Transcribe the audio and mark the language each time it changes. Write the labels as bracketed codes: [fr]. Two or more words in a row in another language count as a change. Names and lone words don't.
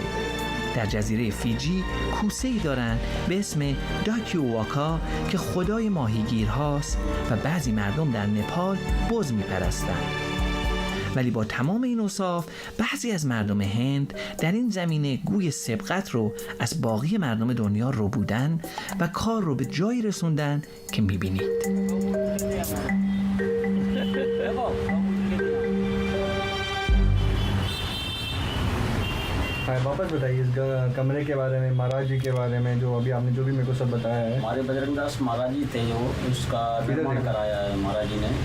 [fa] در جزیره فیجی کوسه‌ای دارن به اسم داکیوواکا که خدای ماهیگیر هاست و بعضی مردم در نپال بز می‌پرستن. ولی با تمام این اوصاف بعضی از مردم هند در این زمینه گوی سبقت رو از باقی مردم دنیا رو بودن و کار رو به جایی رسوندن که می‌بینید. [hi] वापस बताइए इस कमरे के बारे में, महाराज जी के बारे में, जो अभी आपने जो भी मेरे को सब बताया है। हमारे बजरंगदास महाराज जी थे, जो उसका निर्माण कराया है महाराज जी ने।